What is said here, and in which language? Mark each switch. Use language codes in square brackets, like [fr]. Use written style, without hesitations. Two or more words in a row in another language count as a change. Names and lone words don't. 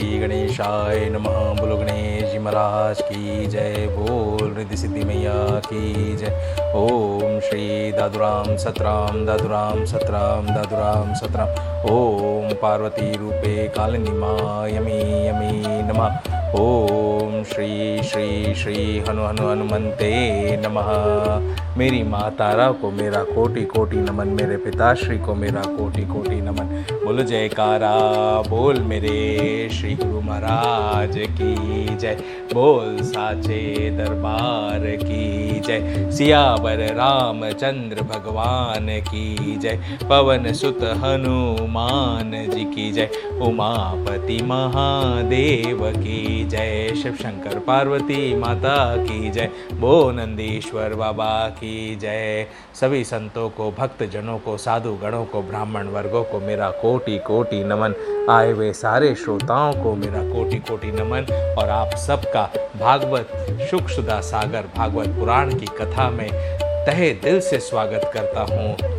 [sa] गणेशाय नमः। [hi] बोलो गणेश जी महाराज की जय। बोल रिद्धि सिद्धि मैया की जय। ओम श्री दादुराम सतराम दादुराम सतराम दादुराम सतराम। [sa] ओम पार्वती रूपे कालिनी यमी यमी नमः। ओम श्री श्री श्री हनु हनु हनुमंते नमः। [hi] मेरी माँ तारा को मेरा कोटि कोटि नमन, मेरे पिताश्री को मेरा कोटि कोटि नमन। बोलो जयकारा बोल मेरे श्री गुरु महाराज की जय। बोल साचे दरबार की जय। सियावर रामचंद्र भगवान की जय। पवन सुत हनुमान जी की जय। उमापति महादेव की जय। शिव शंकर पार्वती माता की जय। बो नंदीश्वर बाबा की जय। सभी संतों को, भक्त जनों को, साधु गणों को, ब्राह्मण वर्गों को मेरा कोटि कोटि नमन। आए हुए सारे श्रोताओं को मेरा कोटि कोटि नमन। और आप सबका भागवत शुक सुधा सागर भागवत पुराण की कथा में तहे दिल से स्वागत करता हूँ।